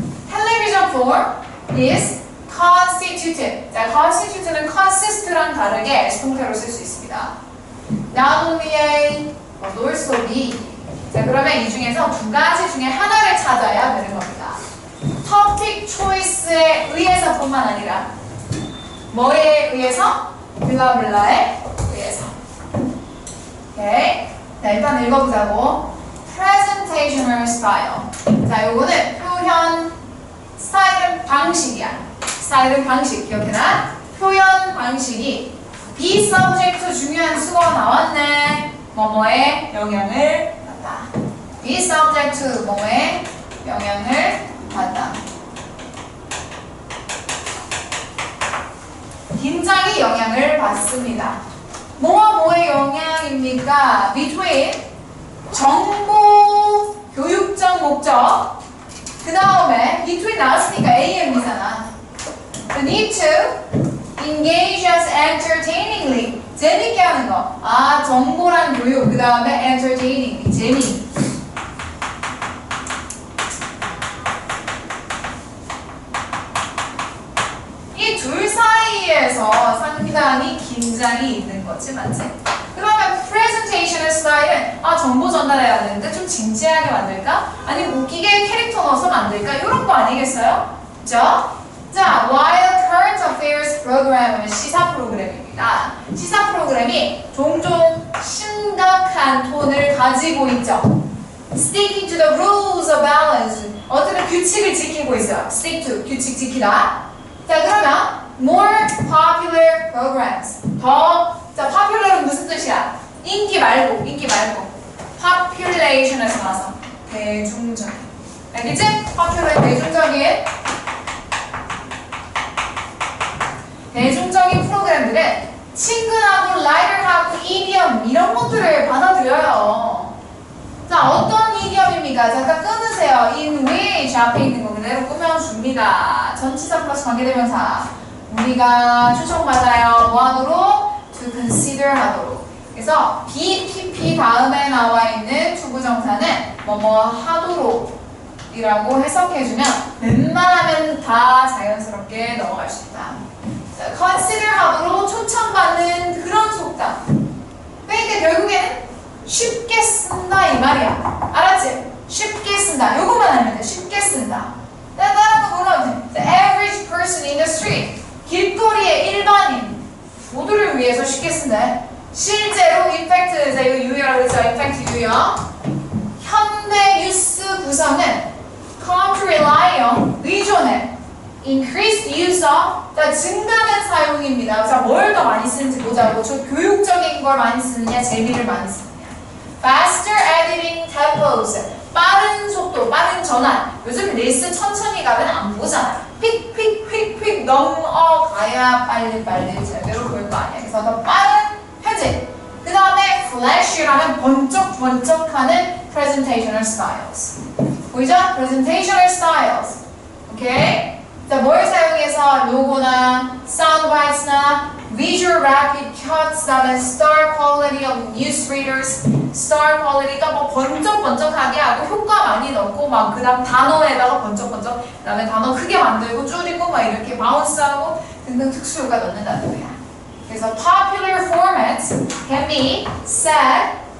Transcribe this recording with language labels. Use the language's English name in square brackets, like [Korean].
[English] television for is constituted. [Korean] 자, constitute는 consist랑 다르게 수동태로 쓸 수 있습니다. [English] not only A, but also B. [Korean] 자, 그러면 이 중에서 두 가지 중에 하나를 찾아야 되는 겁니다. topic choice에 의해서뿐만 아니라 뭐에 의해서? 블라블라에 의해서. 오케이. 자, 일단 읽어보자고. presentational style. 자, 요거는 표현 스타일은 방식이야. 스타일은 방식. 기억해라. 표현 방식이 be subject 중요한 수거가 나왔네. 뭐뭐에 영향을 받다. be subject 뭐뭐에 영향을 받다. 굉장히 영향을 받습니다. 뭐와 뭐의 영향입니까? between 정보 교육적 목적 그 다음에 between 나왔으니까 AM이잖아. [English] The need to engage us entertainingly [Korean] 재밌게 하는 거. 아, 정보랑 교육 그 다음에 entertaining 재미. 이 둘 사이에서 상당히 긴장이 있는 거지, 맞지? 그러면 presentation 스타일은 아, 정보 전달해야 되는데 좀 진지하게 만들까? 아니면 웃기게 캐릭터 넣어서 만들까? 이런 거 아니겠어요? 그죠? 자, [English] while current affairs [Korean] 프로그램은 시사 프로그램입니다. 시사 프로그램이 종종 심각한 톤을 가지고 있죠. [English] Sticking to the rules of balance. [Korean] 어떤 규칙을 지키고 있어요. Stick to, 규칙 지키다. 자, 그러면 [English] more popular programs. [Korean] 자, popular은 무슨 뜻이야? 인기 말고. population에서 나와서 대중적인. 알겠지? popular 대중적인 프로그램들은 친근하고 라이트하고 이디엄 이런 것들을 받아들여요. 자, 어떤 이디엄입니까? 잠깐 끊으세요. in which 앞에 있는 거 그대로 꾸며줍니다. 전치사 플러스 관계대명사. 우리가 초청받아요. 뭐 하도록? [English] to consider [Korean] 하도록. 그래서 BPP 다음에 나와 있는 투부정사는 뭐뭐 하도록 이라고 해석해주면 웬만하면 다 자연스럽게 넘어갈 수 있다. 자, consider 하도록 초청받는 그런 속담. 그러니까 결국에는 쉽게 쓴다 이 말이야. 알았지? 쉽게 쓴다. 요거만 알면 돼. 쉽게 쓴다. 다른 거 보면 돼. [English] The average person in the street. [Korean] 길거리의 일반인 모두를 위해서 쉽게 쓴다. 실제로 임팩트, 이거 유효라고 했죠. 임팩트 유효. 현대 뉴스 구성은 [English] come to rely on, [Korean] 의존해. [English] increased use of, [Korean] 증가된 사용입니다. 자, 뭘 더 많이 쓰는지 보자고. 저 교육적인 걸 많이 쓰느냐, 재미를 많이 쓰느냐. [English] faster editing tempos, [Korean] 빠른 속도, 빠른 전환. 요즘 릴스 천천히 가면 안 보잖아. 휙휙휙휙 넘어가야 빨리빨리 제대로 볼 거 아니야. 그래서 더 빠른 편집. 그 다음에 flash라면 번쩍번쩍하는 [English] presentational styles. [Korean] 보이죠? [English] presentational styles. [Korean] 오케이? 자, 뭘 사용해서 로고나 soundbites나 visual rapid cuts, 다음에 [English] star quality of newsreaders, [Korean] star quality가 뭐 번쩍번쩍하게 하고 효과 많이 넣고 막 그 다음 단어에다가 번쩍번쩍 그 다음에 단어 크게 만들고 줄이고 막 이렇게 바운스하고 등등 특수효과 넣는다는 거야. [English] 그래서 popular formats can be said.